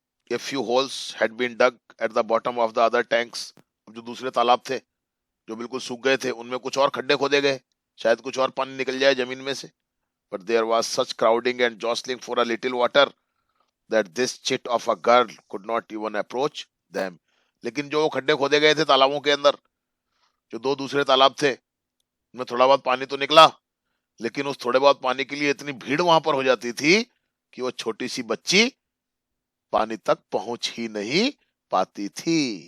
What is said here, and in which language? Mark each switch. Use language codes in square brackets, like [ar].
[en] A few holes had been dug at the bottom of the other tanks, [hi] जो दूसरे तालाब थे जो बिल्कुल सूख गए थे, उनमें कुछ और खड्डे खोदे गए, शायद कुछ और पानी निकल जाए जमीन में से। [en] But there was such crowding and jostling for a little water that this chit of a girl could not even approach them. [hi] लेकिन जो खड्डे खोदे गए थे तालाबों के अंदर, जो दो दूसरे तालाब थे, उनमें थोड़ा बहुत पानी तो निकला, लेकिन उस थोड़े बहुत पानी के लिए इतनी भीड़ वहां पर हो जाती थी कि वो छोटी सी बच्ची पानी तक पहुंच ही नहीं पाती थी।